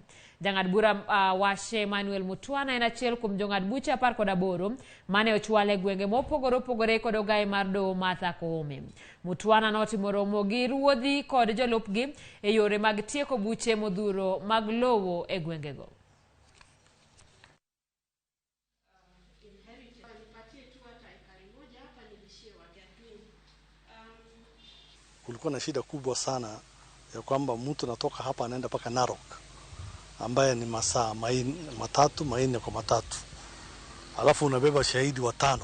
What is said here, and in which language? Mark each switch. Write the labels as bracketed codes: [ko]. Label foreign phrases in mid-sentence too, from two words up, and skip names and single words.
[luo] Jang'ad bura Washe Manuel Mutwana en achiel kuom jong'ad buche 18 mane ochwal e gwenge mopogore opogore kod ogai mar doho Martha Koome. Mutwana notimo romo gi ruodhi kod jolupgi e yore mag tieko buche modhuro mag lowo e gwenge go. [sw] Kulikuwa na shida kubwa sana ya kwamba mtu natoka hapa anaenda paka Narok ambaye ni masaa matatu kwa matatu, alafu unabeba shahidi 5.